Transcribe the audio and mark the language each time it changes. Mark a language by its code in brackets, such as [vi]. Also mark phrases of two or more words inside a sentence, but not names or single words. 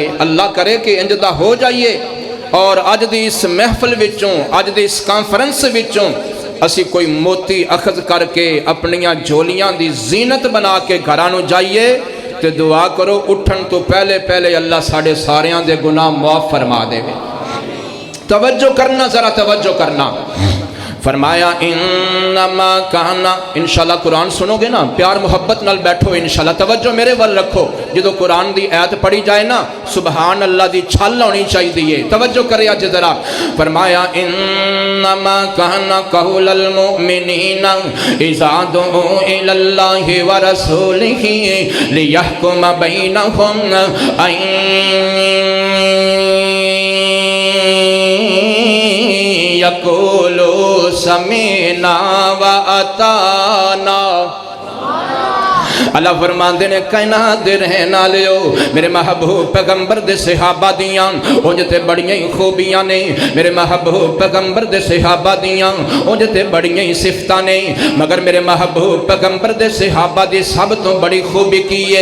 [pa] اللہ کرے کہ اینج دا ہو جائیے۔ اور اج دی اس محفل وچوں، اج دی اس کانفرنس وچوں اسی کوئی موتی اخذ کر کے اپنیاں جھولیاں دی زینت بنا کے گھراں نوں جائیے. تو دعا کرو اٹھن توں پہلے پہلے اللہ ساڈے ساریاں دے گناہ معاف فرما دیوے. توجہ کرنا، ذرا توجہ کرنا۔ فرمایا [ar] إنما كان, [pa] ان شاء اللہ قرآن سنو گے نا، پیار محبت نال بیٹھو ان شاء اللہ، توجہ میرے ول رکھو. جو قرآن دی آیت پڑھی جائے نا، سبحان اللہ دی چھل ہونی چاہیے. توجہ کرے اج ذرا. [ar] فرمایا إنما كان قول المؤمنين إذا دعوا إلى الله ورسوله ليحكم بينهم أن يقولوا سمعنا وأطعنا. [pa] اللہ فرماتے نے کائنات دے رہن والیو، میرے محبوب پیغمبر دے صحابہ دیاں اونج تے بڑیاں ہی خوبیاں نے. میرے محبوب پیغمبر دے صحابہ دیاں اونج تے بڑیاں ہی صفتاں نے، مگر میرے محبوب پیغمبر دے صحابہ دی سب توں بڑی خوبی کی ہے.